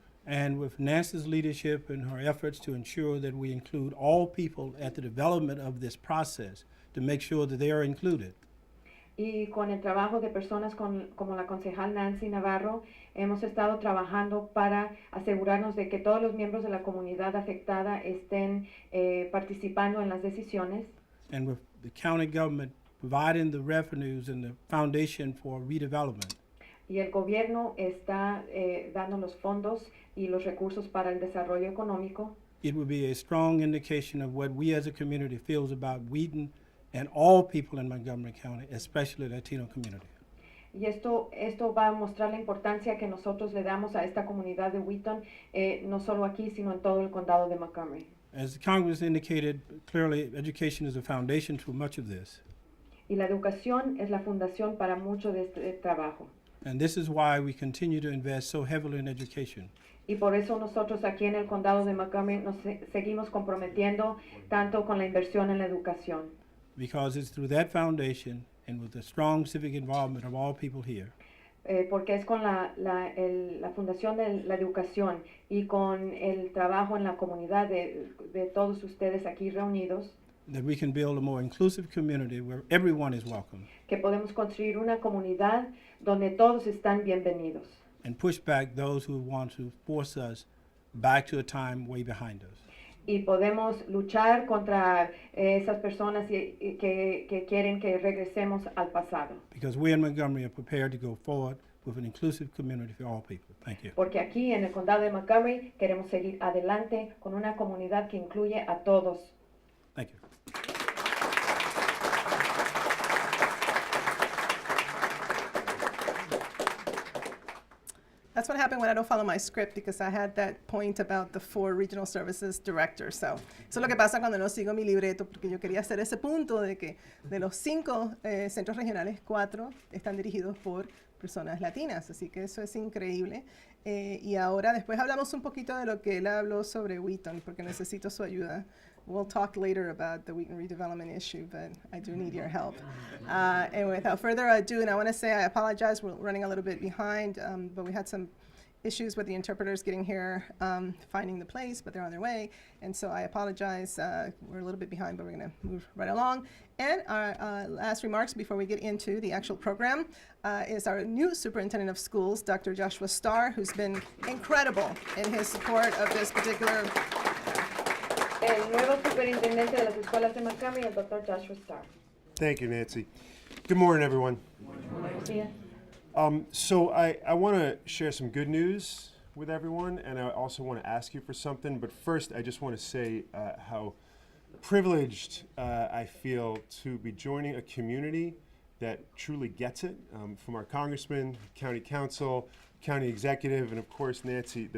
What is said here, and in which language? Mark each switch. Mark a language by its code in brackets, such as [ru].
[en] And with Nancy's leadership and her efforts to ensure that we include all people at the development of this process to make sure that they are included. [es] Y con el trabajo de personas como la concejal Nancy Navarro, hemos estado trabajando para asegurarnos de que todos los miembros de la comunidad afectada estén participando en las decisiones. [en] And with the county government providing the revenues and the foundation for redevelopment. [es] Y el gobierno está dando los fondos y los recursos para el desarrollo económico. [en] It would be a strong indication of what we as a community feels about Wheaton and all people in Montgomery County, especially the Latino community. [es] Y esto va a mostrar la importancia que nosotros le damos a esta comunidad de Wheaton, no solo aquí, sino en todo el condado de Montgomery. [en] As the Congress indicated, clearly education is the foundation to much of this. [es] Y la educación es la fundación para mucho de este trabajo. [en] And this is why we continue to invest so heavily in education. [es] Y por eso nosotros aquí en el condado de Montgomery nos seguimos comprometiendo tanto con la inversión en la educación. [en] Because it's through that foundation and with the strong civic involvement of all people here [es] Porque es con la fundación de la educación y con el trabajo en la comunidad de todos ustedes aquí reunidos, [en] that we can build a more inclusive community where everyone is welcome [es] que podemos construir una comunidad donde todos están bienvenidos. [en] and push back those who want to force us back to a time way behind us. [es] Y podemos luchar contra esas personas que quieren que regresemos al pasado. [en] Because we in Montgomery are prepared to go forward with an inclusive community for all people. Thank you. [es] Porque aquí en el condado de Montgomery queremos seguir adelante con una comunidad que incluye a todos. [en] Thank you. That's what happened when I don't follow my script, because I had that point about the 4 regional services directors. [es] So, eso es lo que pasa cuando no sigo mi libreto, porque yo quería hacer ese punto de que de los 5 centros regionales, 4 están dirigidos por personas latinas. Así que eso es increíble. Y ahora después hablamos un poquito de lo que él habló sobre Wheaton, porque necesito su ayuda. [en] We'll talk later about the Wheaton redevelopment issue, but I do need your help. And without further ado, and I want to say I apologize, we're running a little bit behind, but we had some issues with the interpreters getting here, finding the place, but they're on their way. And so I apologize, we're a little bit behind, but we're gonna move right along. And our last remarks before we get into the actual program is our new superintendent of schools, Dr. Joshua Starr, who's been incredible in his support of this particular. [es] El nuevo superintendente de las escuelas de Montgomery, el Dr. Joshua Starr. [en] Thank you, Nancy. Good morning, everyone. [es] Buenos días. [en] So I want to share some good news with everyone, and I also want to ask you for something. But first, I just want to say how privileged I feel to be joining a community that truly gets it, from our congressman, county council, county executive, and of course, Nancy.